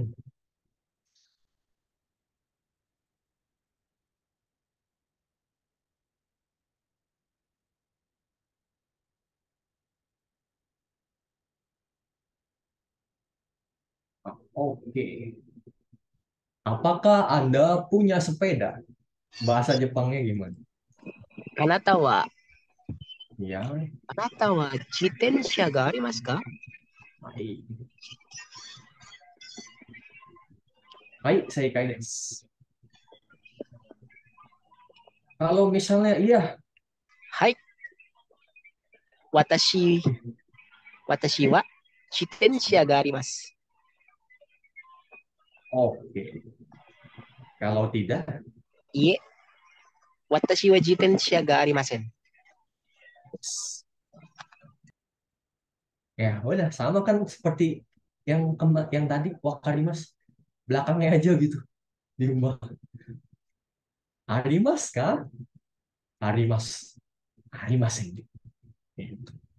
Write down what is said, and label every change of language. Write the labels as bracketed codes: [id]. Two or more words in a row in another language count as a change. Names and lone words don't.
[id] Oke. Apakah Anda punya sepeda? Bahasa Jepangnya gimana? [ja] あなたは、 [id] Ya, [ja] あなたは自転車がありますか？ [id] baik. Baik, saya desu. Kalau misalnya iya, [ja] はい。私は自転車があります。 [id] oke. Kalau tidak, [ja] いえ、私は自転車がありません。 [id] ya udah sama kan seperti yang tadi wakarimas belakangnya aja gitu diubah. [ja] ありますか？あります. [id] Arimasen. Gitu.